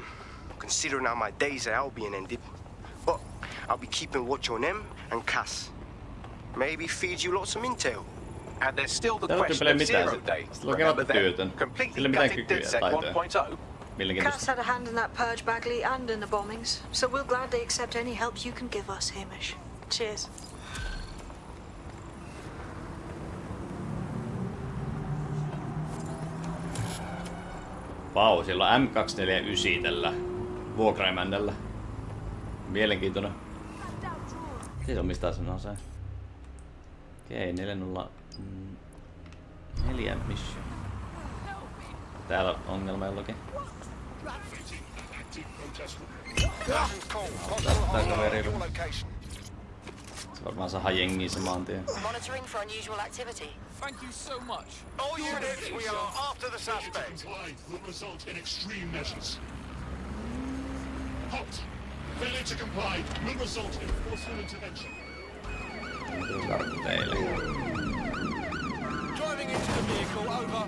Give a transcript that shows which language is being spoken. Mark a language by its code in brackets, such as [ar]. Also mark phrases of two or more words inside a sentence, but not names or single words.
[en] Considering how my days at Albion ended. But I'll be keeping watch on them and Cass. Maybe feed you lots of intel. And there's still the question of Zero Day. Remember them? Completely gutted DedSec 1.0. Cass had a hand in that purge, Bagley, and in the bombings. So we'll gladly accept any help you can give us, Hamish. Cheers. [fi] Vau, siellä on M249 tällä vuokraimännällä. Mielenkiintoinen. Siitä on mistä sanoo se. Okei, 404 mission. Täällä on ongelma jollakin. Se varmaan saa jengiä samaan tien. [en] Monitoring for unusual activity. Thank you so much. All units, we are after the suspect. Will result in extreme measures. Halt! Failure to comply will result in forceful intervention. Driving into the vehicle, over.